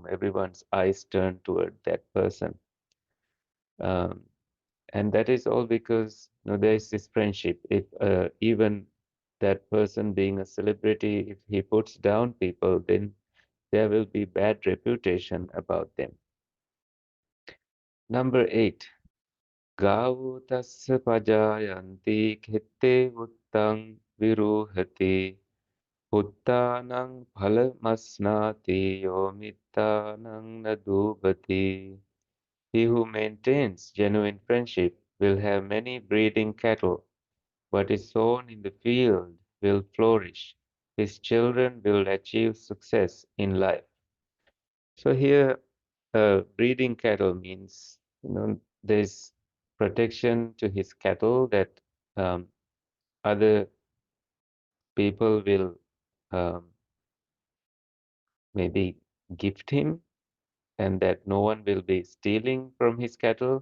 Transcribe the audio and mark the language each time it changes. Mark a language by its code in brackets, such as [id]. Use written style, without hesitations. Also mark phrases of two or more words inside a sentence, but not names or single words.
[en] Everyone's eyes turn toward that person. um, and that is all because there is this friendship. If even that person being a celebrity, if he puts down people, then there will be bad reputation about them. Number 8. [pi] Gāvū tassa pajāyanti khette vuttaṃ viruhati uttānaṃ phalamasnāti yo mittānaṃ na dūbhati. [en] He who maintains genuine friendship will have many breeding cattle. What is sown in the field will flourish. His children will achieve success in life. So here, breeding cattle means, there's protection to his cattle that um, other people will um, maybe gift him, and that no one will be stealing from his cattle.